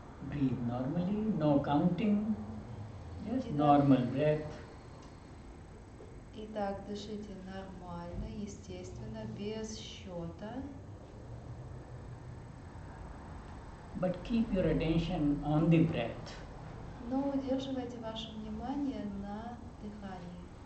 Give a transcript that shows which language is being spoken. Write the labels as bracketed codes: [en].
[en] Breathe normally, no counting, just normal breath. [ru] Итак, дышите нормально, естественно, без счета. [en] But keep your attention on the breath. [ru] Но удерживайте ваше внимание на дыхании.